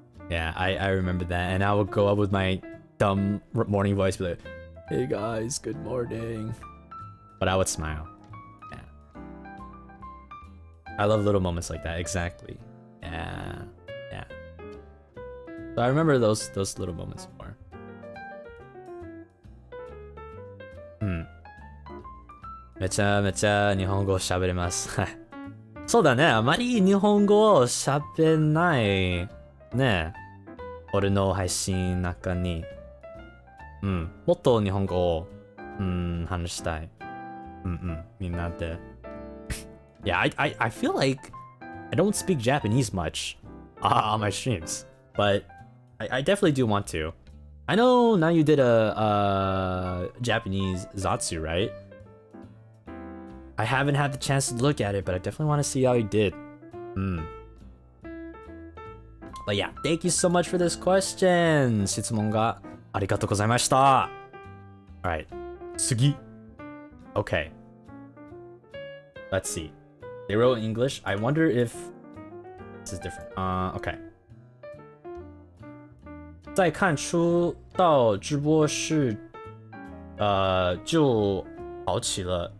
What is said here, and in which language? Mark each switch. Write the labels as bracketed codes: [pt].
[en] Yeah, I remember that, and I would go up with my dumb morning voice, be like, hey guys, good morning. But I would smile. Yeah. I love little moments like that, exactly. Yeah. So I remember those little moments more. [ja] めちゃめちゃ日本語喋れます。そうだね、あまり日本語を喋んないね。俺の配信の中に。もっと日本語を話したい。みんなで。 [en] Yeah, I feel like I don't speak Japanese much on my streams, but I definitely do want to. I know now you did a Japanese Zatsu, right? I haven't had the chance to look at it, but I definitely want to see how you did. But yeah, thank you so much for this question. [ja] 質問がありがとうございました。 [en] Alright, [ja] 次。 [en] Okay. Let's see. They wrote in English. I wonder if this is different. Okay. 在看出到直播室，就好起了。